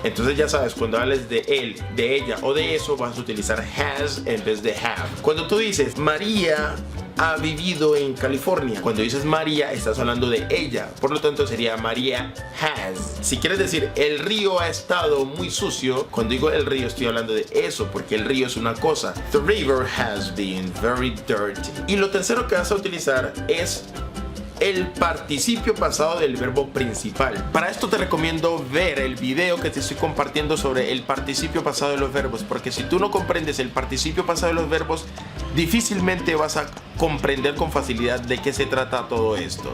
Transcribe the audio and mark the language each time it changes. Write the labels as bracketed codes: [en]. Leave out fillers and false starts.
[es] Entonces ya sabes, cuando hables de él, de ella o de eso, vas a utilizar has en vez de have. Cuando tú dices María ha vivido en California, cuando dices María estás hablando de ella, por lo tanto sería María has. Si quieres decir el río ha estado muy sucio, cuando digo el río estoy hablando de eso, porque el río es una cosa. [en] The river has been very dirty. [es] Y lo tercero que vas a utilizar es el participio pasado del verbo principal. Para esto te recomiendo ver el video que te estoy compartiendo sobre el participio pasado de los verbos, porque si tú no comprendes el participio pasado de los verbos, difícilmente vas a comprender con facilidad de qué se trata todo esto.